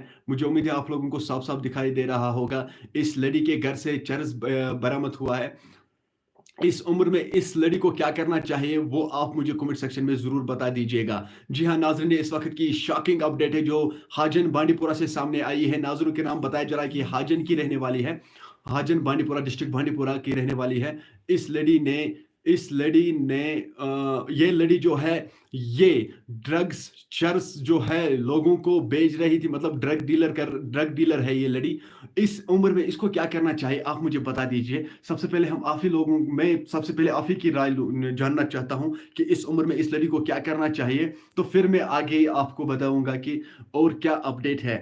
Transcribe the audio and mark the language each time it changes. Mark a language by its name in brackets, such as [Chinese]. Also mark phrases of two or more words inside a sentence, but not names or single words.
[Urdu] مجھے امید ہے آپ لوگوں کو صاف صاف دکھائی دے رہا ہوگا. اس لڑی کے گھر سے چرس برآمد ہوا ہے. اس عمر میں اس لڑی کو کیا کرنا چاہیے وہ آپ مجھے [English] comment section [Urdu] میں ضرور بتا دیجئے گا. جی ہاں ناظرین, اس وقت کی [English] shocking update [Urdu] ہے جو حاجن بانڈی پورہ سے سامنے آئی ہے. ناظرین کے نام بتایا جا رہا ہے کہ حاجن کی رہنے والی ہے, حاجن بانڈی پورہ ڈسٹرکٹ بانڈی پورہ کی رہنے والی ہے. اس لڑی نے یہ لڑی جو ہے یہ ڈرگز چرس جو ہے لوگوں کو بیچ رہی تھی, مطلب [English] drug dealer [Urdu] ہے یہ لڑی. اس عمر میں اس کو کیا کرنا چاہیے آپ مجھے بتا دیجئے. سب سے پہلے میں سب سے پہلے آپ ہی کی رائے جاننا چاہتا ہوں کہ اس عمر میں اس لڑی کو کیا کرنا چاہیے, تو پھر میں آگے آپ کو بتاؤں گا کہ اور کیا اپڈیٹ ہے.